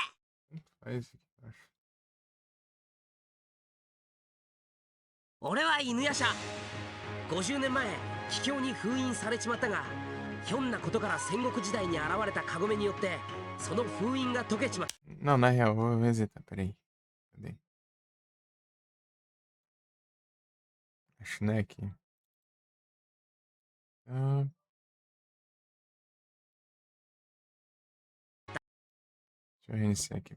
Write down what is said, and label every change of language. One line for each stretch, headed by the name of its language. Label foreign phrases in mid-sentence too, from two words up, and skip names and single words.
Portuguese: Faz isso aqui, eu acho.
Japanese: 俺は犬夜叉50年前秘境に封印されちまったがひょんなことから戦国時代に現れたカゴメによってその封印が解けちまった
Portuguese: Não, na real, vou resetar, peraí. Cadê? Acho que não é aqui. Ah, deixa eu reiniciar aqui.